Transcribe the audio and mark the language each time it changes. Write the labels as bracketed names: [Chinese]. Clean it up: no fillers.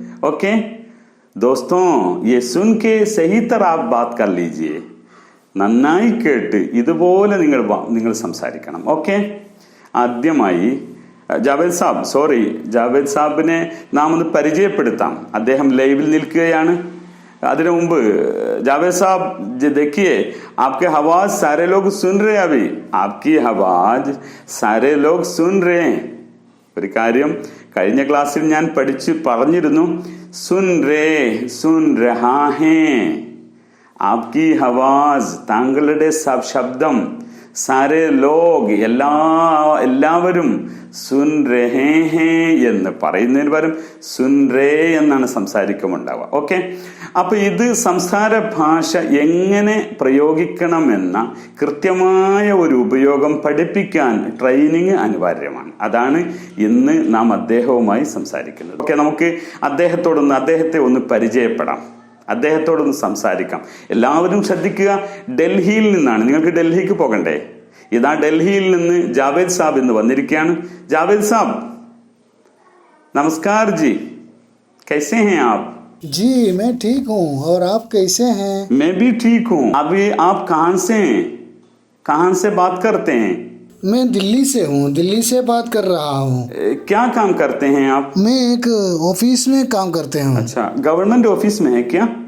[Hindi] Okay ദോസ്തോ, യെ Sun K സഹി തറ ആപ് ബാത് കർ ലീജിയേ. [Malayalam] നന്നായി കേട്ട് ഇതുപോലെ നിങ്ങൾ സംസാരിക്കണം. ഓക്കെ, ആദ്യമായി ജാവേദ് സാബിനെ നാം ഒന്ന് പരിചയപ്പെടുത്താം. അദ്ദേഹം ലൈവിൽ നിൽക്കുകയാണ്. അതിനു മുമ്പ് [Hindi] जावेद साहब देखिए, आपके आवाज सारे लोग सुन रहे हैं. अभी आपकी आवाज सारे लोग सुन रहे हैं. [Malayalam] ഒരു കാര്യം കഴിഞ്ഞ ക്ലാസ്സിൽ ഞാൻ പറഞ്ഞിരുന്നു, [Hindi] സുൻ രഹാ ഹേ. ആപ്കി ആവാസ്, [Malayalam] താങ്കളുടെ ശബ്ദം, [Hindi] സാരേ ലോഗ്, [Malayalam] എല്ലാവരും [Hindi] സുൻ രഹേ ഹേ [Malayalam] എന്ന് പറയുന്നതിന് പകരം [Hindi] സുൻ രേ [Malayalam] എന്നാണ് സംസാരിക്കുമുണ്ടാവുക. ഓക്കെ, അപ്പൊ ഇത് സംസാര ഭാഷ എങ്ങനെ പ്രയോഗിക്കണമെന്ന കൃത്യമായ ഒരു ഉപയോഗം പഠിപ്പിക്കാൻ ട്രെയിനിങ് അനിവാര്യമാണ്. അതാണ് ഇന്ന് നാം അദ്ദേഹവുമായി സംസാരിക്കുന്നത്. ഓക്കെ, നമുക്ക് അദ്ദേഹത്തെ ഒന്ന് പരിചയപ്പെടാം, അദ്ദേഹത്തോടൊന്ന് സംസാരിക്കാം. എല്ലാവരും ശ്രദ്ധിക്കുക, ഡൽഹിയിൽ നിന്നാണ്, നിങ്ങൾക്ക് ഡൽഹിക്ക് പോകണ്ടേ? ഇതാ ഡൽഹിയിൽ നിന്ന് ജാവേദ് സാബ് ഇന്ന് വന്നിരിക്കുകയാണ്. ജാവേദ് സാബ് [Hindi] നമസ്കാർ ജി, कैसे हैं आप? जी मैं ठीक हूँ, और आप कैसे हैं? मैं भी ठीक हूँ. अभी आप कहाँ से बात करते हैं? मैं दिल्ली से हूँ, दिल्ली से बात कर रहा हूँ. क्या काम करते हैं आप? मैं एक ऑफिस में काम करते हूँ. अच्छा, गवर्नमेंट ऑफिस में है क्या?